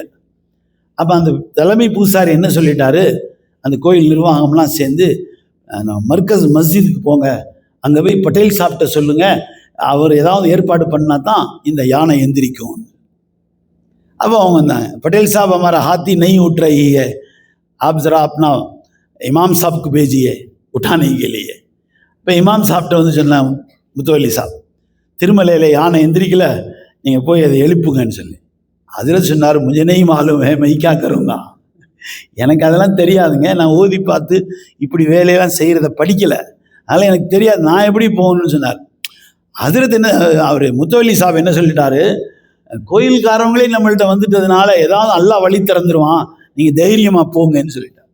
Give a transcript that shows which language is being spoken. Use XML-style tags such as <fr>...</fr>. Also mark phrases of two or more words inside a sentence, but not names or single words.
<ta>அப்போ அந்த தலைமை பூசாரி என்ன சொல்லிட்டாரு, அந்த கோயில் நிர்வாகம்லாம் சேர்ந்து மர்கஸ் மஸ்ஜிதுக்கு போங்க, அங்கே போய் பட்டேல் சாப்பிட்ட சொல்லுங்கள், அவர் ஏதாவது ஏற்பாடு பண்ணால் தான் இந்த யானை எந்திரிக்கும். அப்போ அவங்க வந்தாங்க,</ta> <hi>பட்டேல் சாப் हमारा हाथी नहीं उठ रही है, आप ज़रा अपना इमाम साहब को भेजिए उठाने के लिए.</hi> <ta>இப்போ இமாம் சாப்பிட்ட வந்து சொன்னாங்க, முத்தவல்லி சாப் திருமலையில் யானை எந்திரிக்கல, நீங்கள் போய் அதை எழுப்புங்கன்னு சொல்லி. அதில் சொன்னார்,</ta> <hi>முझे नहीं मालूम है मैं क्या करूँगा,</hi> <ta>எனக்கு அதெல்லாம் தெரியாதுங்க, நான் ஓதி பார்த்து இப்படி வேலையெல்லாம் செய்கிறத படிக்கலை, அதனால் எனக்கு தெரியாது, நான் எப்படி போகணும்னு சொன்னார். அதில் என்ன அவர் முத்தவல்லி சாப் என்ன சொல்லிட்டாரு, கோயில்காரவங்களே நம்மள்கிட்ட வந்துட்டதுனால ஏதாவது அல்லாஹ் வழி திறந்துருவான், நீங்கள் தைரியமாக போங்கன்னு சொல்லிட்டார்.</ta>